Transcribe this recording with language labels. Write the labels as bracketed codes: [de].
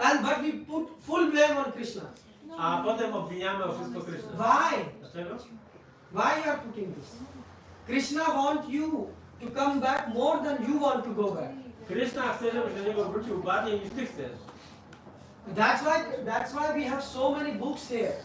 [en] But we put full blame on Krishna. [pl] A potem obwiniamy o wszystko Krishna. [en] Why? [pl] Dlaczego? [en] Why you are putting this? Krishna want you to come back more than you want to go back. [pl] Krishna chce, żebyś do niego wrócił bardziej niż ty chcesz. [en] That's why we have so many books here.